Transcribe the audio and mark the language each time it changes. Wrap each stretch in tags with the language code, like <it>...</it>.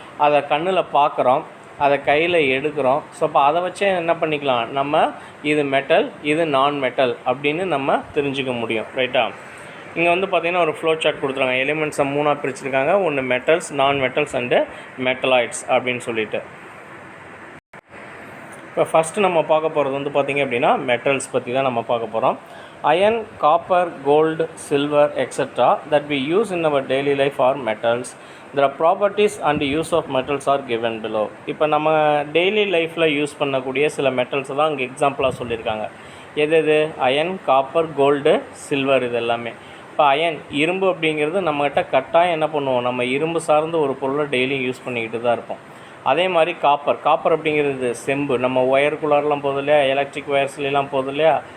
<ta>அதை கண்ணில் பார்க்குறோம், அதை கையில் எடுக்கிறோம். ஸோ அப்போ அதை வச்சே என்ன பண்ணிக்கலாம், நம்ம இது மெட்டல் இது நான் மெட்டல் அப்படின்னு நம்ம தெரிஞ்சுக்க முடியும். ரைட்டா. இங்கே வந்து பார்த்திங்கன்னா ஒரு ஃப்ளோ சார்ட் கொடுத்துருக்காங்க. எலிமெண்ட்ஸை 3ஆக பிரிச்சுருக்காங்க. ஒன்று மெட்டல்ஸ், நான் மெட்டல்ஸ் அண்டு மெட்டலாய்ட்ஸ் அப்படின்னு சொல்லிட்டு. இப்போ ஃபஸ்ட்டு நம்ம பார்க்க போகிறது வந்து பார்த்திங்க அப்படின்னா மெட்டல்ஸ் பற்றி தான் நம்ம பார்க்க போகிறோம்.</ta> <en>Iron, copper, gold, silver, etc. that we use in our daily life are metals. The properties and use of metals are given below.</en> <ta>இப்போ நம்ம டெய்லி லைஃப்பில் யூஸ் பண்ணக்கூடிய சில மெட்டல்ஸை தான் இங்கே எக்ஸாம்பிளாக சொல்லியிருக்காங்க. எது அயன், காப்பர், கோல்டு, சில்வர் இது எல்லாமே. இப்போ அயன் இரும்பு அப்படிங்கிறது நம்மகிட்ட கட்டாயம் என்ன பண்ணுவோம், நம்ம இரும்பு சார்ந்த ஒரு பொருளை டெய்லியும் யூஸ் பண்ணிக்கிட்டு தான் இருப்போம். அதே மாதிரி காப்பர் அப்படிங்கிறது செம்பு, நம்ம ஒயருக்குள்ளாரெலாம் போகுது இல்லையா, எலக்ட்ரிக் ஒயர்ஸ்லாம் போகுது இல்லையா.</ta>